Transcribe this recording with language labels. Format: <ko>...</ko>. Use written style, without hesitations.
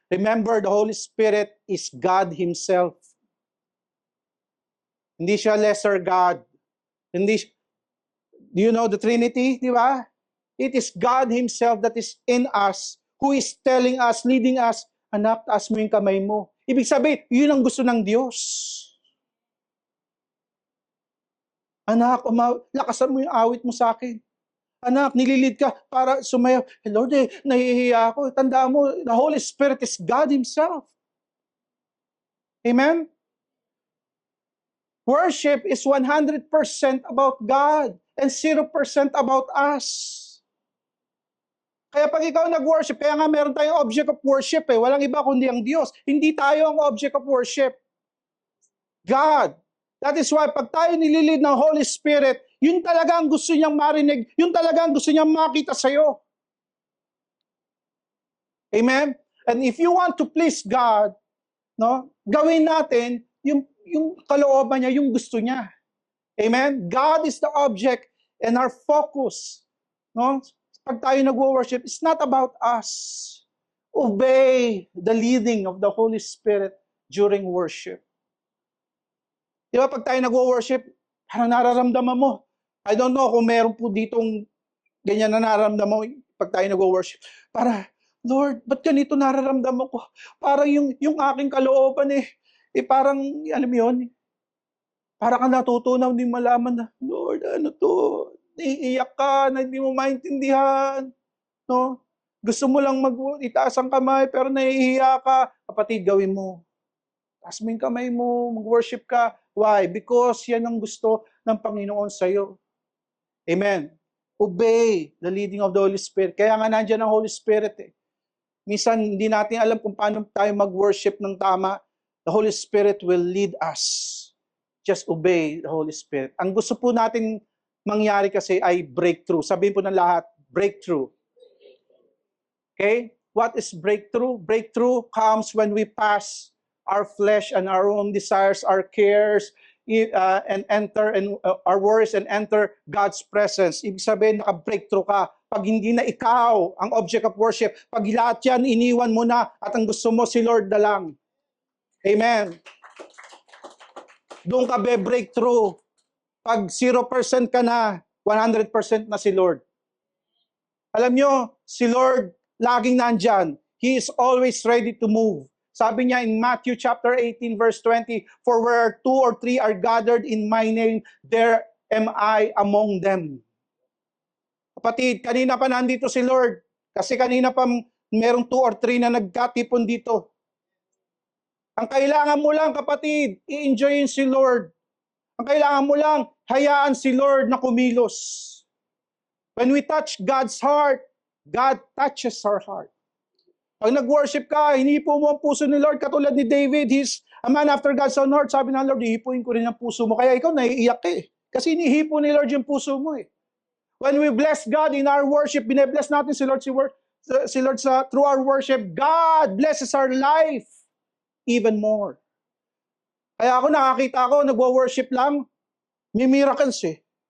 <en>Remember, the Holy Spirit is God Himself.</en> <tl>Hindi siya</tl> <en>lesser God. Do you know the Trinity?</en> <tl>Di ba?</tl> <en>It is God Himself that is in us, who is telling us, leading us,</en> <tl>anak, taas mo yung kamay mo. Ibig sabihin, yun ang gusto ng Diyos. Anak, lakasan mo yung awit mo sa akin. Anak, nililid ka para sumayaw. Hey Lord, nahihiya ako. Tandaan mo,</tl> <en>the Holy Spirit is God Himself. Amen? Worship is 100% about God and 0% about us.</en> <tl>Kaya pag ikaw nag-worship, kaya nga meron tayong object of worship eh. Walang iba kundi ang Diyos. Hindi tayo ang object of worship. God.</tl> <en>That is why</en> <tl>pag tayo nililid ng Holy Spirit, yun talaga ang gusto niyang marinig, yun talaga ang gusto niyang makita sa'yo.</tl> <en>Amen? And if you want to please God, no?</en> <tl>Gawin natin yung kalooban niya, yung gusto niya. Amen?</tl> <en>God is the object and our focus. No?</en> <tl>Pag tayo nag-worship,</tl> <en>it's not about us. Obey the leading of the Holy Spirit during worship.</en> <tl>Di ba, pag tayo nag-worship, parang nararamdaman mo.</tl> <en>I don't know</en> <tl>kung meron po ditong ganyan na nararamdaman mo pag tayo nag-worship. Para, Lord, ba't ganito nararamdaman ko? Parang yung aking kalooban parang, alam mo yun, parang ka natutunaw, hindi malaman na, Lord, ano to? Naiiyak ka, na hindi mo maintindihan. No? Gusto mo lang itaas ang kamay, pero nahihiya ka. Kapatid, gawin mo. Taas mo yung kamay mo, mag-worship ka. Why? Because yan ang gusto ng Panginoon sa'yo. Amen.</tl> <en>Obey the leading of the Holy Spirit.</en> <tl>Kaya nga nandiyan ang Holy Spirit eh. Minsan, hindi natin alam kung paano tayo mag-worship ng tama.</tl> <en>The Holy Spirit will lead us. Just obey the Holy Spirit.</en> <tl>Ang gusto po natin mangyari kasi ay breakthrough. Sabihin po ng lahat, breakthrough. Okay?</tl> <en>What is breakthrough? Breakthrough comes when we pass our flesh and our own desires, our cares, and enter our worries and enter God's presence.</en> <tl>Ibig sabihin, naka-breakthrough ka. Pag hindi na ikaw ang object of worship, pag lahat yan, iniwan mo na at ang gusto mo si Lord na lang. Amen. Doon ka breakthrough. Pag 0% ka na, 100% na si Lord. Alam nyo, si Lord, laging nandyan.</tl> <en>He is always ready to move.</en> <tl>Sabi niya</tl> <en>in Matthew chapter 18 verse 20, for where 2 or 3 are gathered in my name, there am I among them.</en> <tl>Kapatid, kanina pa nandito si Lord. Kasi kanina pa merong 2 or 3 na nagkatipon dito. Ang kailangan mo lang, kapatid, i-enjoyin si Lord. Ang kailangan mo lang, hayaan si Lord na kumilos.</tl> <en>When we touch God's heart, God touches our heart.</en> <tl>Pag nag-worship ka, hinipo mo ang puso ni Lord, katulad ni David,</tl> <en>he's a man after God's own heart.</en> <tl>Sabi ng Lord, hihipuin ko rin ang puso mo. Kaya ikaw naiiyak ka eh. Kasi hinihipo ni Lord yung puso mo eh.</tl> <en>When we bless God in our worship,</en> <tl>bine-bless natin si Lord,</tl> <en>through our worship, God blesses our life even more.</en> <tl>Kaya ako nakakita ko, nagwo-worship lang, may miracles eh.</tl>